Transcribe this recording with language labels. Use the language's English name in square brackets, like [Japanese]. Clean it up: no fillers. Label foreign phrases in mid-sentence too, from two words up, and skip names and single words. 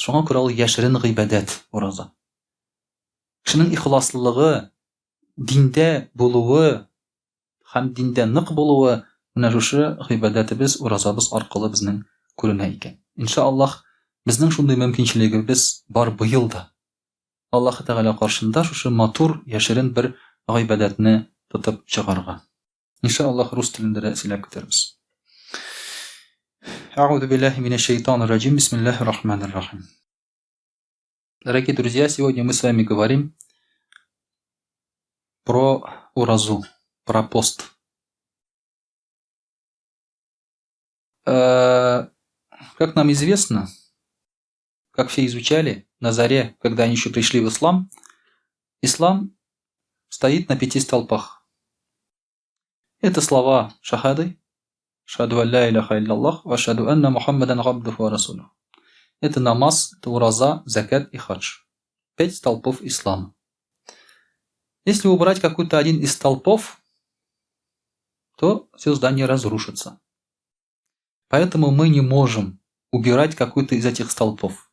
[Tatar] Шуңа күрә ул яшерен гыйбадәт ураза. Кешенең ихласлылыгы, диндә булуы һәм диндә нык булуы менә шушы гыйбадәтебез, уразабыз аркылы безнең күренә икән. Иншааллаһ, безнең шундый мөмкинчелегебез бар быел да. Аллаһы Тәгалә каршында шушы матур, яшерен бер гыйбадәтне тотып чыгарга. Иншааллаһ, рус телендә дә сөйләп китербез. [Arabic] أعوذ بالله من الشيطان الرجيم. بسم الله الرحمن الرحيم. [Russian] Дорогие друзья, сегодня мы с вами говорим про уразу, про пост. Как нам известно, как все изучали на заре, когда они еще пришли в ислам, ислам стоит на 5 столпах. Это слова шахады. [Arabic] أشهد أن لا إله إلا الله وأشهد أن محمدا عبده ورسوله. [Russian] Это намаз, это ураза, закат и хадж. 5 столпов ислама. Если убрать какой-то один из столпов, то все здание разрушится. Поэтому мы не можем убирать какой-то из этих столпов.